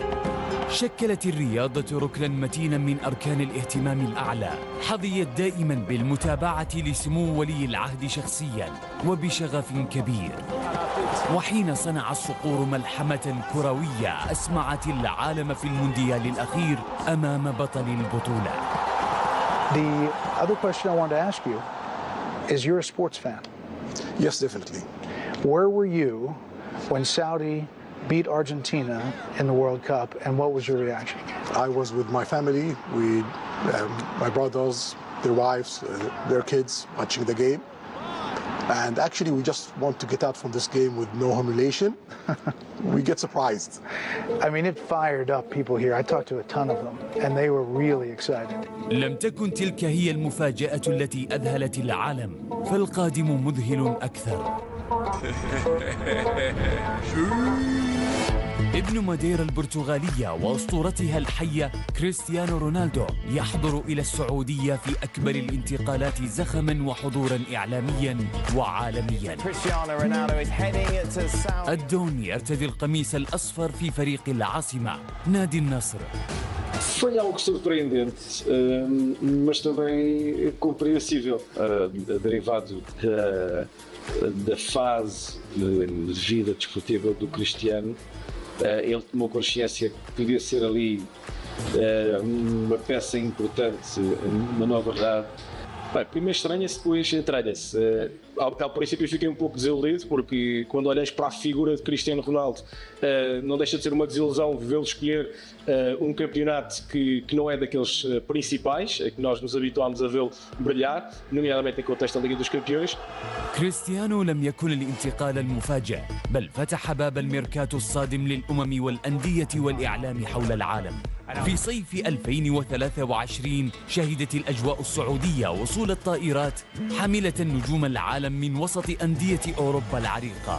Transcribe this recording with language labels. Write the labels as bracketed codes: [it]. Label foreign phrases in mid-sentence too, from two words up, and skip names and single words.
[ar] شكلت الرياضة ركناً متيناً من أركان الاهتمام الأعلى، حظيت دائماً بالمتابعة لسمو ولي العهد شخصياً وبشغف كبير. وحين صنع الصقور ملحمة كروية أسمعت العالم في المونديال الأخير أمام بطل البطولة. [en] The other question I want to ask you is, you're a sports fan? Yes, definitely. Where were you when Saudi beat Argentina in the World Cup, and what was your reaction? I was with my family, my brothers, their wives, their kids, watching the game. And actually, we just want to get out from this game with no humiliation. We get surprised. I mean, it fired up people here. I talked to a ton of them, and they were really excited. [ar] لم تكن تلك هي المفاجأة التي أذهلت العالم، فالقادم مذهل أكثر. ابن ماديرا البرتغالية وأسطورتها الحية كريستيانو رونالدو يحضر إلى السعودية في أكبر الانتقالات زخما وحضورا إعلاميا وعالميا. الدون يرتدي القميص الأصفر في فريق العاصمة نادي النصر. [pt] Foi algo surpreendente, mas também compreensível, derivado da fase de vida desportiva do Cristiano. Ele tomou consciência que podia ser ali uma peça importante, uma nova verdade. Bem, primeiro estranha-se, depois entranha-se. Ao princípio fiquei um pouco desiludido, porque quando olhas para a figura de Cristiano Ronaldo, não deixa de ser uma desilusão vê-lo escolher um campeonato que não é daqueles principais, que nós nos habituámos a vê-lo brilhar, nomeadamente em contexto da Liga dos Campeões. [ar] كريستيانو لم يكن الانتقال المفاجئ، بل فتح باب الميركاتو الصادم للأمم والأندية والإعلام حول العالم. في صيف 2023 شهدت الأجواء السعودية وصول الطائرات حاملة نجوم العالم من وسط أندية أوروبا العريقة.